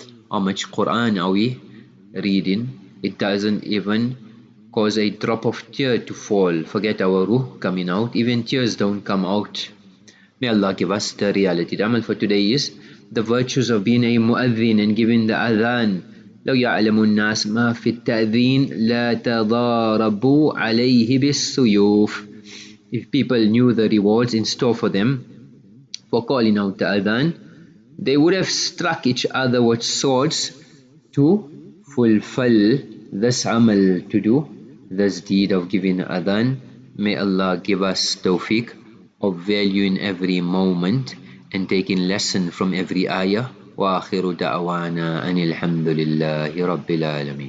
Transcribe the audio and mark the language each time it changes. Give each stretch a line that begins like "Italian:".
English: How much Quran are we reading? It doesn't even cause a drop of tear to fall. Forget our ruh coming out, even tears don't come out. May Allah give us the reality. The amal for today is the virtues of being a mu'adhin and giving the adhan.
Arabic: لو يعلم الناس ما في التأذين لا تضاربوا عليه بالسيوف.
English: If people knew the rewards in store for them for calling out the adhan, they would have struck each other with swords to fulfill this amal, to do this deed of giving adhan. May Allah give us tawfiq of valuing every moment and taking lesson from every ayah.
Arabic: وآخر دعوانا أن الحمد لله رب العالمين.